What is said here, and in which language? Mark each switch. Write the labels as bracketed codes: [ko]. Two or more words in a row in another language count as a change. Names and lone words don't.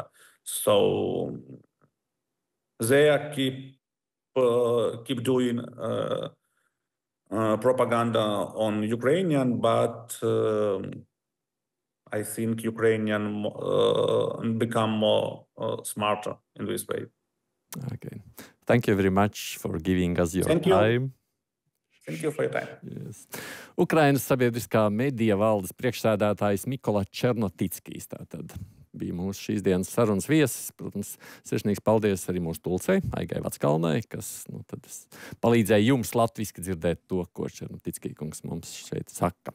[en] So they keep doing propaganda on Ukrainian, but I think Ukrainian become more smarter in this way. Okay. Thank you very much for giving us your time. Thank you for your time. Yes. [lv] Ukrainas sabiedriskā medija valdes priekšsēdētājs Mikola Černotickijs tātad bija mūsu šīs dienas sarunas viesis. Protams, sirsnīgs paldies arī mūsu tulcei, Aigai Vatskalnei, kas tad palīdzēja jums latviski dzirdēt to, ko Černotickij kungs mums šeit saka.